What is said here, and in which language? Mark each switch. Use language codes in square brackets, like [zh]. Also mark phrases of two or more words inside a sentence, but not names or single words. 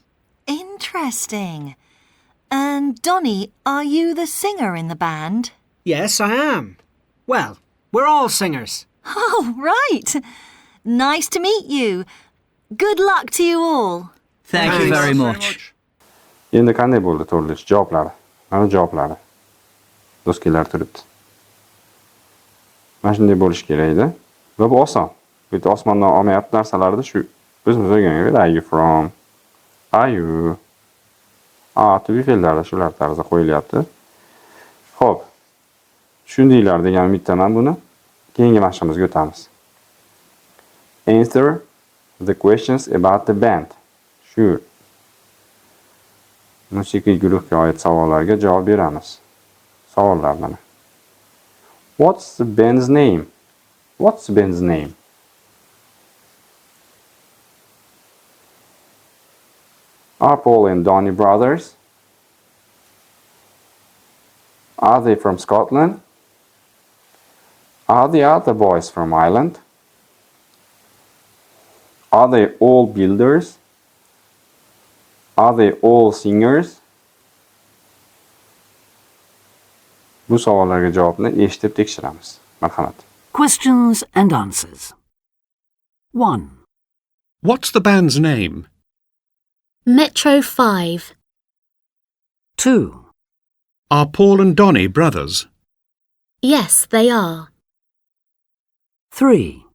[en] Interesting. And Donny, are you the singer in the band? yes, I am. Well, we're all singers. Oh, right. Nice to meet you. Good luck to you all. Thank you Thanks. very much. [uz] Endi qanday bo'ldi to'ldirish javoblari? Mana javoblari. Doskalar turibdi. Mana shunday bo'lish kerak edi. Va bu oson. Bu yerda osmondan olmayapti narsalarni shu o'zimiz o'rgangan. [en] Where are you from? Are you? To be [uz] fe'llarida shular tarzda qo'yilyapti. Xo'p. Tushundinglar degan umiddaman buni. Keyingi mashqimizga o'tamiz. [en] Answer the questions about the band. [uz] Shu musiqiy guruhga oid savollarga javob beramiz. Savollar mana. [en] What's the band's name? What's the band's name? Are Paul and Donny brothers? Are they from Scotland? Are the other boys from Ireland? Are they all builders? Are they all singers? [uz] Bu savollarga javobni eshitib tekshiramiz. Marhamat. [en] Questions and answers. 1. What's the band's name? Metro 5. 2. Are Paul and Donny brothers? Yes, they are. 3.